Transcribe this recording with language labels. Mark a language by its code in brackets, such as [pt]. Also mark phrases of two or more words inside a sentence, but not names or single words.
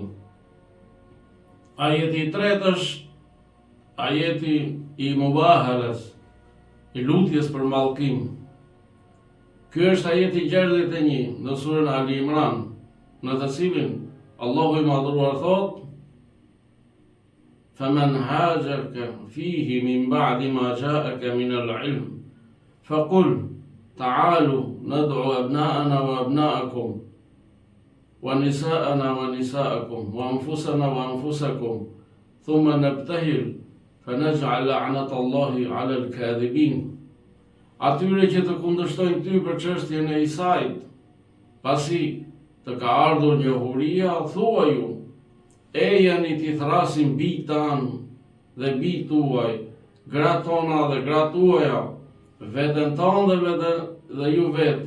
[sq] Ajeti i tretë është ajeti i mubahalës, i lutjes për mallkim. Ky është ajeti 61 në surën Ali Imran, në të cilin Allahu I madhruar thot: [ar] "فمن حاجك فيه من بعد ما جاءك من العلم فقل تعالوا ندع أبناءنا وأبناءكم ونساءنا ونساءكم وأنفسنا وأنفسكم ثم نبتهل فنجعل لعنة الله على الكاذبين." [sq] Atyre që të kundërshtojnë ty për çështjen e Isait, pasi të ka ardhur njohuria, thuaj ju: "Ejani t'i thrasim bijtë tanë dhe bijtë tuaj, gratë tona dhe gratë tuaja, veten tonë dhe ju vetë.